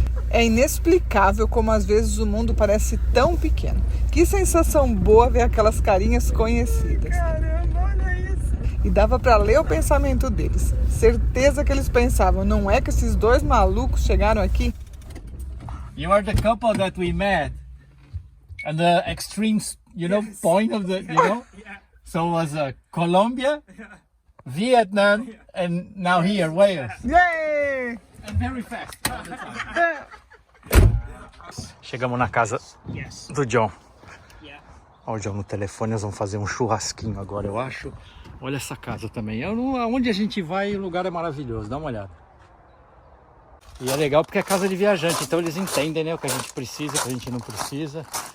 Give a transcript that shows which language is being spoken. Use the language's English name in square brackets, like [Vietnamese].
[Portuguese] É inexplicável como às vezes o mundo parece tão pequeno. Que sensação boa ver aquelas carinhas conhecidas. Caramba, olha isso. E dava para ler o pensamento deles. Certeza que eles pensavam, não é que esses dois malucos chegaram aqui? [English] You are the couple that we met and the extreme, point of the, Yeah. So it was Colombia, Vietnam, and now here, Wales. Yay! And very fast. [Portuguese] Chegamos na casa do John. Olha o John no telefone, nós vamos fazer um churrasquinho agora, eu acho. Olha essa casa também. Onde a gente vai, o lugar é maravilhoso, dá uma olhada. E é legal porque é casa de viajante, então eles entendem, né, o que a gente precisa, o que a gente não precisa.